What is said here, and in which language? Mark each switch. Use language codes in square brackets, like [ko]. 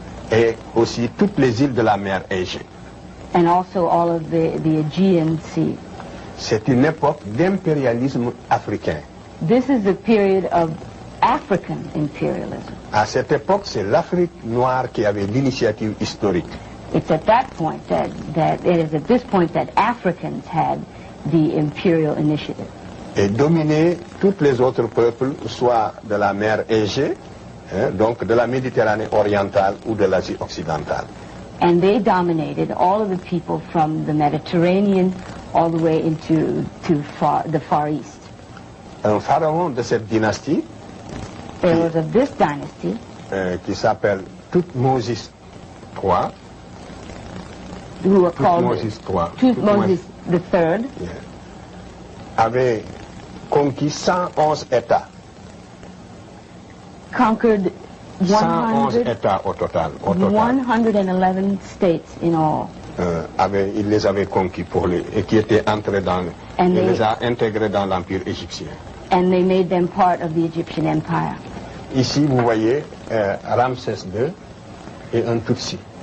[fr] Et aussi toutes les îles de la mer Égée. [en] And also all of the Aegean Sea. [fr] C'est une époque d'impérialisme africain. [en] This is the period of African imperialism. [fr] À cette époque, c'est l'Afrique noire qui avait l'initiative historique. [en] It's at that point that it is at this point that Africans had the imperial initiative. [fr] Et dominer tous les autres peuples, soit de la mer Égée, donc de la Méditerranée orientale ou de l'Asie occidentale. [en] And they dominated all of the people from the Mediterranean all the way into the Far East. [fr] Un pharaon de cette dynastie, [en] There was of this dynasty, [fr] qui s'appelle Thoutmôsis III, [en] who were called Thutmose III, [fr] avait conquis 111 États. [en] Conquered [fr] 111 États au total. [en] 111 states in all. [fr] Il les avait conquis et qui étaient entrés il les a intégrés dans l'empire égyptien. [en] And they made them part of the Egyptian Empire. [fr] Ici, vous voyez Ramsès II et un Tutsi.